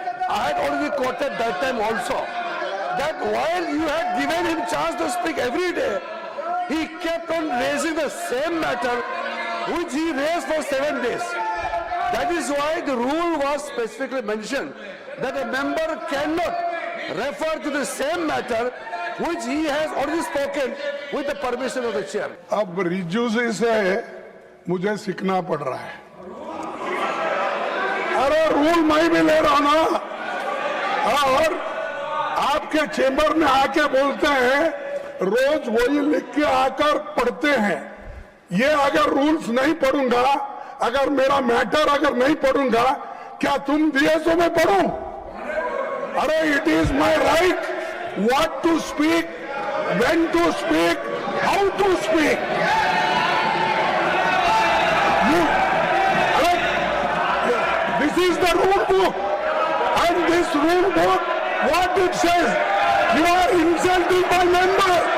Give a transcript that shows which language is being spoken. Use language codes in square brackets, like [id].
[en] I had already quoted that time also. That while you had given him chance to speak every day, he kept on raising the same matter which he raised for 7 days. That is why the rule was specifically mentioned that a member cannot refer to the same matter which he has already spoken with the permission of the chair. [hi] अब रिजू से मुझे सीखना पड़ रहा है। अरे rule मैं भी ले रहा हूं ना, और आपके चेंबर में आके बोलते हैं, रोज वही लिख के आकर पढ़ते हैं। ये अगर रूल्स नहीं पढ़ूंगा, अगर मेरा मैटर अगर नहीं पढ़ूंगा, क्या तुम दिए सो मैं पढ़ूं? [en] अरे it is my right what to speak, when to speak, how to speak. This is the rule book, and this rule book, what it says, you are insulting my member.